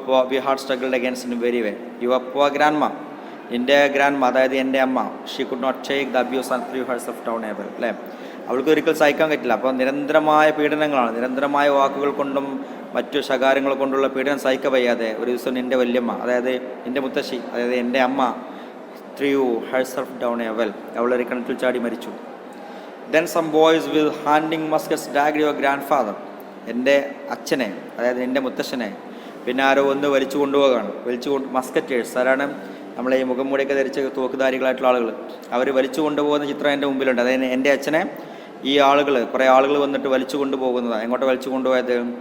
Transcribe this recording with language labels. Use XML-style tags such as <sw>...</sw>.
<en>We had struggled against in very way. Your poor grandma,</en> <ml>എൻ്റെ grand മാ, അതായത് എൻ്റെ അമ്മ,</ml> <en>She could not take the abuse and threw herself down a well, അല്ലേ?</en> <ml>അവൾക്ക് ഒരിക്കൽ സഹിക്കാൻ പറ്റില്ല. അപ്പോൾ നിരന്തരമായ പീഡനങ്ങളാണ്, നിരന്തരമായ വാക്കുകൾ കൊണ്ടും മറ്റു ശകാരങ്ങൾ കൊണ്ടുള്ള പീഡനം സഹിക്കാൻ വയ്യാതെ ഒരു ദിവസം എൻ്റെ വല്യമ്മ, അതായത് എൻ്റെ മുത്തശ്ശി, അതായത് എൻ്റെ അമ്മ,</ml> <en>threw herself down a well,</en> <ml>അവളൊരു കിണറ്റിൽ ചാടി മരിച്ചു.</ml> <en>Then some boys with hunting muskets dragged your grandfather.</en> <ml>എൻ്റെ അച്ഛനെ, അതായത് എൻ്റെ മുത്തശ്ശനെ പിന്നെ ആരോ ഒന്ന് വലിച്ചു കൊണ്ടുപോവുകയാണ്. മസ്കറ്റേഴ്സ് ആരാണ്? നമ്മളെ ഈ മുഖം മൂടിയൊക്കെ ധരിച്ച തോക്കുധാരികളായിട്ടുള്ള ആളുകൾ. അവർ വലിച്ചു കൊണ്ടുപോകുന്ന ചിത്രം എൻ്റെ മുമ്പിലുണ്ട്. അതായത് എൻ്റെ അച്ഛനെ ഈ കുറേ ആളുകൾ വന്നിട്ട് വലിച്ചു കൊണ്ടുപോകുന്നതാണ്. എങ്ങോട്ട് വലിച്ചു കൊണ്ടുപോയത്?</ml>